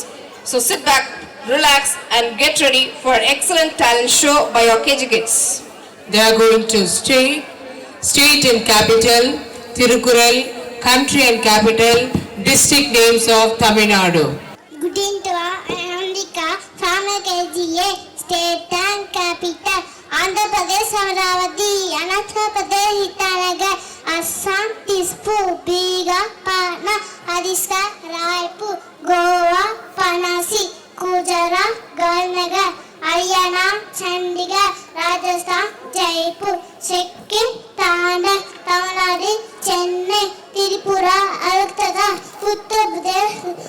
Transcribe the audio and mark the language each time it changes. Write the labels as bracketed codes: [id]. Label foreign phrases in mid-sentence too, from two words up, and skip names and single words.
[en] So sit back, relax and get ready for an excellent talent show by our KG kids. They are going to state and capital, Tirukural, country and capital, district names of Tamil Nadu. Good evening to Andika from KGA, state and capital, Andhra Pradesh, Amaravati, Andhra Pradesh, Itanagar, Assam, Dispur, Bihar, Patna, Odisha, Raipur, Goa, Panasi, Gujarat, Gandhinagar, Haryana, Chandigarh, Rajasthan, Jaipur, Sikkim, Tamil Nadu, Chennai, Tripura, Alaknanda, Uttar Pradesh,